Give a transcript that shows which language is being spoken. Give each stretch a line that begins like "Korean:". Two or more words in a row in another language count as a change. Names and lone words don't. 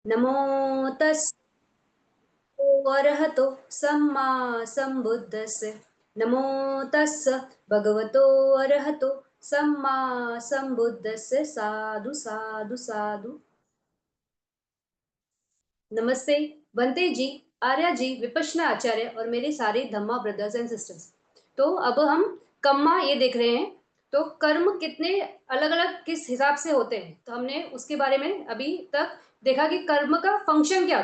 Pali: नमो तस् अरहतो सम्मा सम्बुद्धस्य। नमो तस्स भगवतो अरहतो सम्मा सम्बुद्धस्य। साधु साधु साधु।
Hindi: नमस्ते बंते जी, आर्या जी, विपश्यना आचार्य और मेरे सारे धम्मा
English: brothers and sisters.
Hindi: तो अब हम कर्मा ये देख रहे हैं। तो कर्म कितने अलग अलग किस हिसाब से होते हैं, तो हमने उसके बारे में अभी तक देखा कि कर्म का फंक्शन क्या होता है।